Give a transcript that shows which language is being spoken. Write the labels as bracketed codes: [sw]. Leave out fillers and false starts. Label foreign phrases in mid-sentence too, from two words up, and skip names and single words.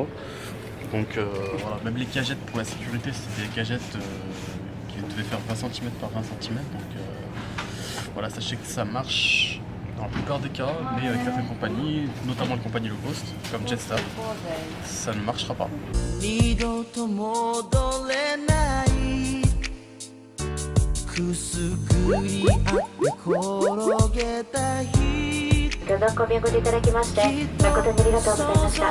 [fr] Donc voilà, même les cagettes pour la sécurité, c'était des cagettes qui devaient faire 20 cm par 20 cm. Donc voilà, sachez que ça marche dans la plupart des cas, mais avec certaines compagnies, notamment les compagnies [en] low cost, [fr] comme Jetstar, ça ne marchera pas. [ja] くすぐりあって転げた日ご同行便ご利用いただきまして誠にありがとうございました。